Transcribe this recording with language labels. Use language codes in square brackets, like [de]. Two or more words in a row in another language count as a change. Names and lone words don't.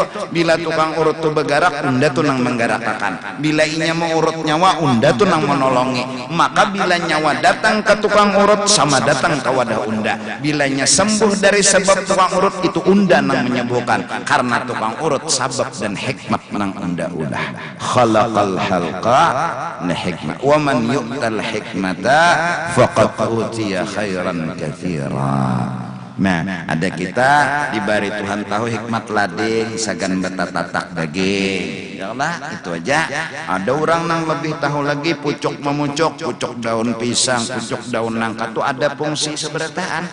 [bjn] Bila tukang urut tu bergerak, unda tu nang menggerakkan. Bila inya mau urut nyawa, unda tu nang menolongi. Maka bila nyawa datang ke tukang urut sama datang ke wadah unda. Bilanya sembuh dari sebab tukang urut itu unda nang menyembuhkan. Karena tukang urut sabab dan hikmat nang unda ulah. [ar] خلق الخلق لحكمة. ومن يؤت الحكمة فقد أوتي خيرا كثيرا. [bjn] Nah, ada kita diberi Tuhan tahu hikmat lading sagan betatatak daging. Ya Allah, itu aja. Ada orang yang lebih tahu lagi pucuk memucuk, pucuk daun pisang, pucuk daun nangka itu ada fungsi seberataan.